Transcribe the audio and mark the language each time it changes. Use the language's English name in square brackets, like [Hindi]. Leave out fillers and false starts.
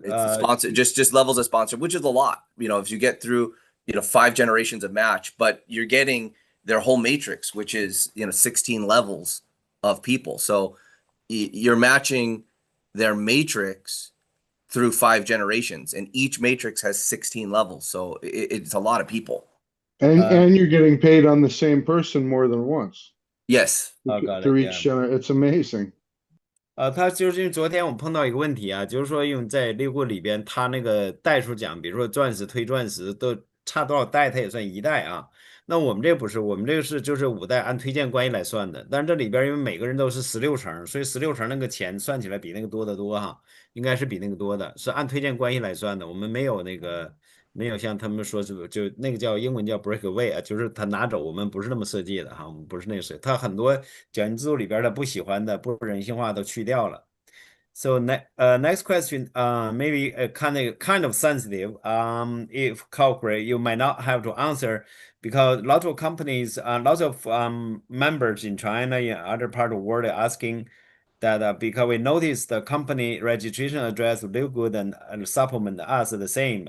[English] It's sponsor just levels of sponsor, which is a lot. If you get through 5 generations of match, but you're getting their whole matrix, which is 16 levels of people. So you're matching their matrix through 5 generations, and each matrix has 16 levels. So it's a lot of people. And you're getting paid on the same person more than once. Yes. Got Through it, each it's amazing. [Chinese] 他就是因为昨天我碰到一个问题啊，就是说因为在猎户里边，他那个代数奖，比如说钻石推钻石都差多少代，它也算1代啊。那我们这不是，我们这个是就是5代按推荐关系来算的，但是这里边因为每个人都是16成，所以16成那个钱算起来比那个多得多哈，应该是比那个多的，是按推荐关系来算的。我们没有那个没有像他们说就那个叫英文叫 breakaway 啊，就是他拿走，我们不是那么设计的哈，我们不是那个设计，他很多奖金制度里边的不喜欢的、不人性化都去掉了。 [English] So next question, maybe kind of sensitive. If corporate, you might not have to answer because lots of companies, lots of members in China and other part of the world are asking that because we noticed the company registration address Live Good and supplement us the same.